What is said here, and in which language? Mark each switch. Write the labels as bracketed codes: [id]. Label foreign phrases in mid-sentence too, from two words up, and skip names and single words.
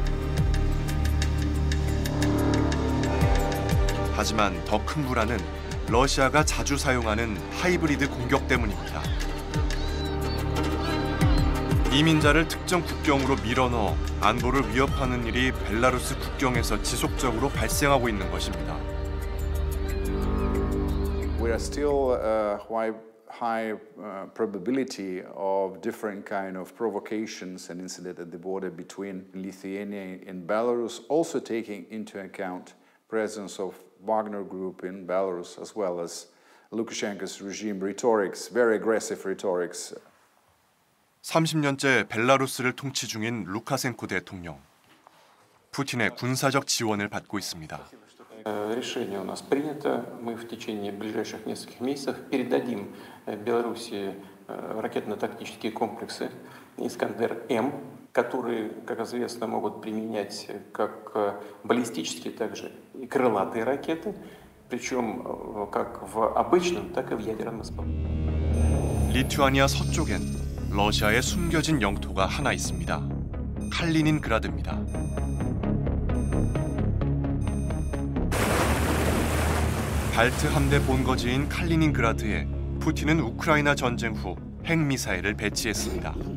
[ko] 하지만 더 큰 불안은 러시아가 자주 사용하는 하이브리드 공격 때문입니다. 이민자를 특정 국경으로 밀어넣어 안보를 위협하는 일이 벨라루스 국경에서 지속적으로 발생하고 있는 것입니다. [en] We are still high probability of different kind of provocations and incidents at the border between Lithuania and Belarus, also taking into account presence of Wagner Group in Belarus, as well as Lukashenko's regime rhetorics, very aggressive rhetorics. [ko] 30년째 벨라루스를 통치 중인 루카센코 대통령. 푸틴의 군사적 지원을 받고 있습니다. [ru] Решение у нас принято. Мы в течение ближайших нескольких месяцев передадим Беларуси ракетно-тактические комплексы «Искандер-М», которые, как известно, могут применять как баллистические, также и крылатые ракеты, причем как в обычном, так и в ядерном исполнении. [ko] 리투아니아 서쪽엔 러시아의 숨겨진 영토가 하나 있습니다. 칼리닌그라드입니다. 발트 함대 본거지인 칼리닌그라드에 푸틴은 우크라이나 전쟁 후 핵미사일을 배치했습니다.